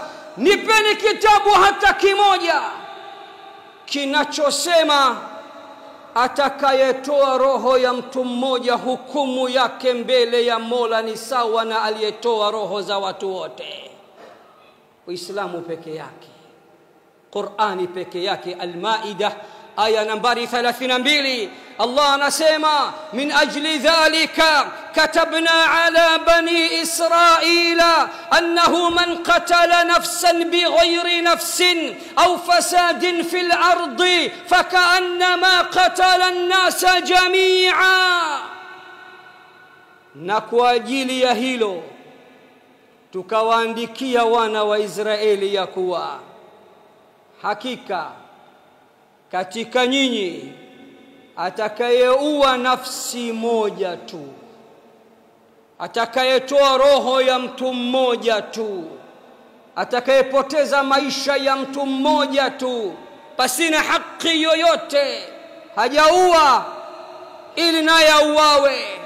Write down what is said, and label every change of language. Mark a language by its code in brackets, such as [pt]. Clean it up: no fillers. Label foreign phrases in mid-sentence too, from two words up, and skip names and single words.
[sw] Nipeni kitabu hata kimoja kinachosema atakayetoa roho ya mtu mmoja hukumu yake mbele ya Mola ni sawa na aliyetoa roho za watu wote. Uislamu peke yake, Qur'ani peke yake. Al-Maida aya nambari 32, Allah anasema: [ar] من أجل ذلك كتبنا على بني إسرائيل أنه من قتل نفسا بغير نفس أو فساد في الأرض فكأنما قتل الناس جميعا. [sw] Na kwa ajili ya hilo tukawaandikia wana wa Israeli ya kuwa hakika katika nyinyi atakayeua nafsi moja tu, atakayetoa roho ya mtu mmoja tu, atakayepoteza maisha ya mtu mmoja tu pasina haki yoyote, hajaua ili naye auawe,